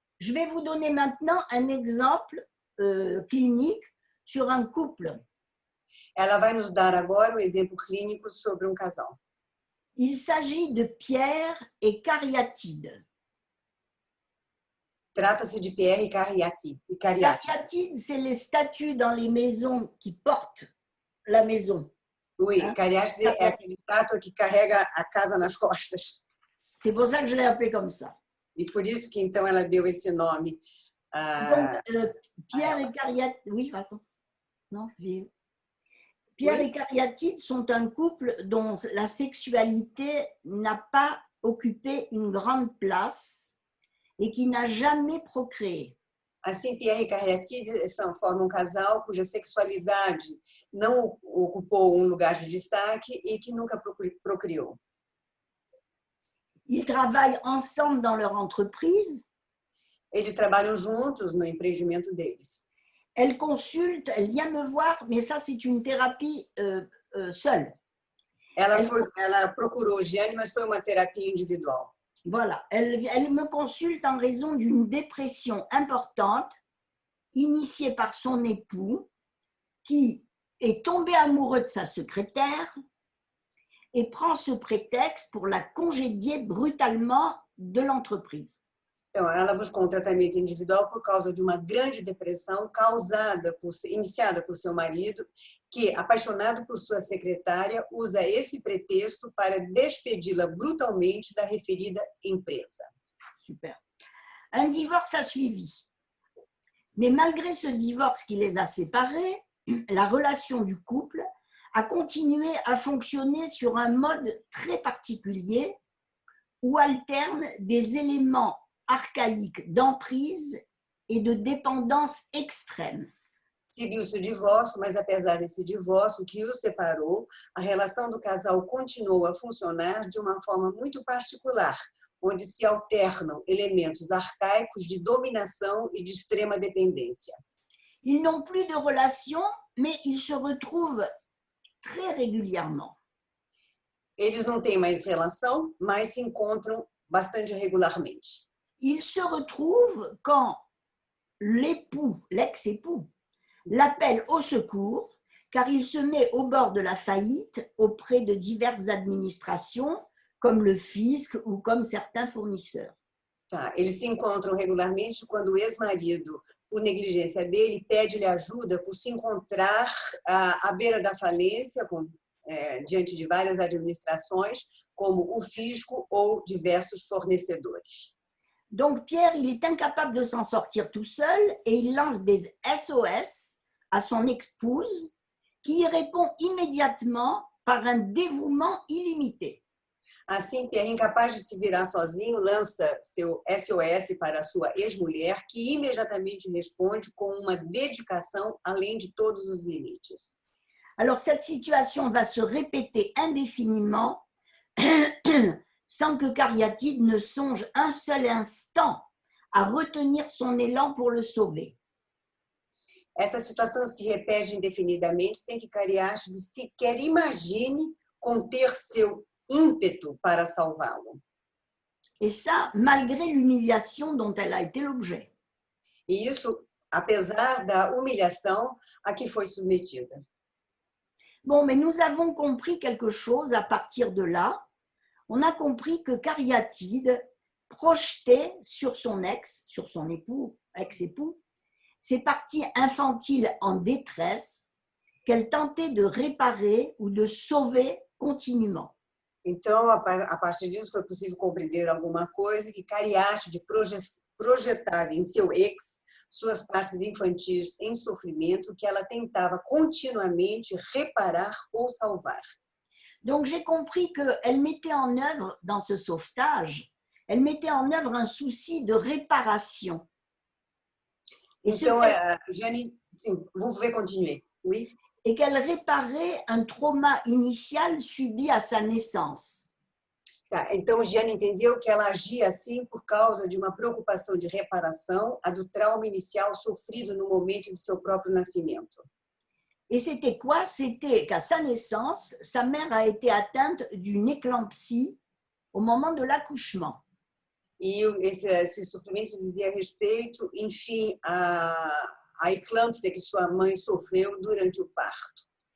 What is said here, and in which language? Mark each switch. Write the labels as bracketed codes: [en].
[fr] Je vais vous donner maintenant un exemple clinique sur un couple. [pt] Ela vai nos dar agora um exemplo clínico sobre um casal. [fr] Il s'agit de Pierre et Cariatide. [pt] Trata-se de Pierre e Cariatide. [fr] Cariatide, c'est les statues dans les maisons qui portent la maison. [pt] Oui, Cariatide é aquele estátua que carrega a casa nas costas. [fr] C'est pour ça que je l'ai appelé comme ça. [pt] E por isso que então ela deu esse nome. [fr] Donc, Pierre et Cariatide, oui, pardon. Non, Pierre et Cariatide sont un couple dont la sexualité n'a pas occupé une grande place et qui n'a jamais procréé. [pt] Assim, Pierre e Cariatide formam um casal cuja sexualidade não ocupou um lugar de destaque e que nunca procriou. [fr] Ils travaillent ensemble dans leur entreprise. [pt] Eles trabalham juntos no empreendimento deles. [fr] Elle consulte, elle vient me voir, mais ça c'est une thérapie seule. [pt] Ela procurou Giane, mas foi uma terapia individual. [fr] Voilà, elle me consulte en raison d'une dépression importante initiée par son époux qui est tombé amoureux de sa secrétaire et prend ce prétexte pour la congédier brutalement de l'entreprise. [pt] Então, ela buscou um tratamento individual por causa de uma grande depressão iniciada por seu marido, que, apaixonado por sua secretária, usa esse pretexto para despedi-la brutalmente da referida empresa. [fr] Super. Un divorce a suivi. Mais malgré ce divorce qui les a séparés, la relation du couple a continué à fonctionner sur un mode très particulier où alternent des éléments arcaïque d'emprise et de dépendance extrême. [pt] Seguiu-se o divórcio, mas apesar desse divórcio que os separou, a relação do casal continuou a funcionar de uma forma muito particular, onde se alternam elementos arcaicos de dominação e de extrema dependência. [fr] Ils n'ont plus de relation, mais ils se retrouvent très régulièrement. [pt] Eles não têm mais relação, mas se encontram bastante regularmente. [fr] il se retrouve quand l'époux, l'ex-époux, l'appelle au secours car il se met au bord de la faillite auprès de diverses administrations comme le fisc ou comme certains fournisseurs. [pt] Tá, eles se encontram regularmente quando o ex-marido, por negligência dele, pede-lhe ajuda por se encontrar à beira da falência, diante de várias administrações, como o fisco ou diversos fornecedores. [fr] Donc Pierre, il est incapable de s'en sortir tout seul et il lance des SOS à son épouse qui y répond immédiatement par un dévouement illimité. [pt] Assim, Pierre, incapaz de se virar sozinho, lança seu SOS para sua ex-mulher, que imediatamente responde com uma dedicação além de todos os limites. [fr] Alors cette situation va se répéter indéfiniment sans que Cariatide ne songe un seul instant à retenir son élan pour le sauver. [pt] Essa situação se repete indefinidamente sem que Cariátide sequer imagine conter seu ímpeto para salvá-lo. [fr] Et ça, malgré l'humiliation dont elle a été l'objet. [pt] E isso, apesar da humilhação a que foi submetida. [fr] Bon, mais nous avons compris quelque chose à partir de là. On a compris que Cariatide projetait sur son ex, sur son époux, ex-époux, ces parties infantiles en détresse qu'elle tentait de réparer ou de sauver continuellement. [pt] Então, a partir disso, foi possível compreender alguma coisa que Cariátide projetava em seu ex suas partes infantis em sofrimento que ela tentava continuamente reparar ou salvar. [fr] Donc, j'ai compris qu'elle mettait en œuvre, dans ce sauvetage, elle mettait en œuvre un souci de réparation. [pt] Então, Jane, sim, [fr] vous pouvez continuer, oui? Et qu'elle réparait un trauma initial subi à sa naissance. [pt] Tá, então, Jane entendeu que ela agia assim por causa de uma preocupação de reparação a do trauma inicial sofrido no momento de seu próprio nascimento. [fr] Et c'était quoi? C'était qu'à sa naissance, sa mère a été atteinte d'une éclampsie au moment de l'accouchement. [pt] E esse sofrimento dizia respeito, enfim, à eclâmpsia que sua mãe sofreu durante o parto.